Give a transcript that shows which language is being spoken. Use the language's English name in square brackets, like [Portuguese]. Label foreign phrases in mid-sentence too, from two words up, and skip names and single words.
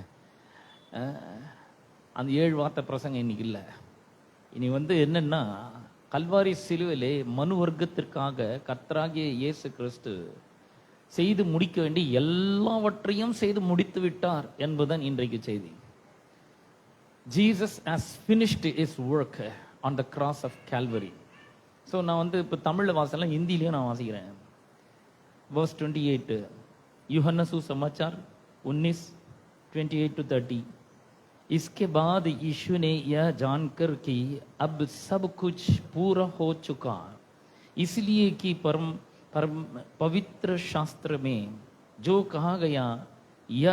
[Tamil] அந்த 7 வார்த்தை பிரசங்கம் இன்னைக்கு இல்லை. இனி என்னன்னா, கல்வாரி சிலுவிலே மனு வர்க்கத்திற்காக கர்த்தராகிய இயேசு கிறிஸ்து செய்து முடிக்க வேண்டிய எல்லாவற்றையும் செய்து முடித்து விட்டார் என்பதுதான் இன்றைக்கு செய்தி. [English] Jesus has finished his work on the cross of Calvary. [Tamil] ஸோ நான் இப்போ தமிழில் வாசலாம், ஹிந்திலையும் நான் வாசிக்கிறேன். [English] verse 28, [Hindi] यूहन्ना सुसमाचार 19, 28 to 30. इसके बाद यीशु ने यह जानकर कि अब सब कुछ पूरा हो चुका, इसलिए कि पवित्र शास्त्र में जो कहा गया यह